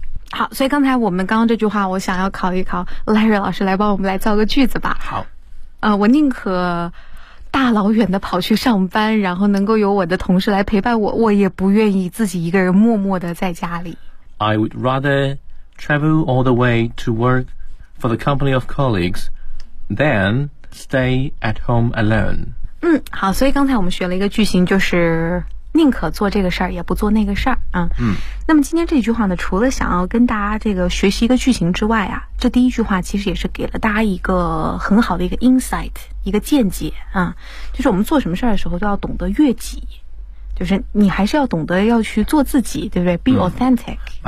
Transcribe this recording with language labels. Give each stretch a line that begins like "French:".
Chinese: 好。所以刚才我们刚刚这句话，我想要考一考 Larry 老师，来帮我们来造个句子吧。好，我宁可大老远的跑去上班，然后能够有我的同事来陪伴我，我也不愿意自己一个人默默的在家里。
English: I would rather travel all the way to work for the company of colleagues than stay at home alone。
Chinese: 嗯，好。所以刚才我们学了一个句型，就是宁可做这个事儿，也不做那个事儿。嗯嗯。那么今天这句话呢，除了想要跟大家这个学习一个句型之外啊，这第一句话其实也是给了大家一个很好的一个 insight， 一个见解啊，就是我们做什么事儿的时候都要懂得悦己，就是你还是要懂得要去做自己，对不对 ？
English: Be authentic，、
Chinese: 嗯、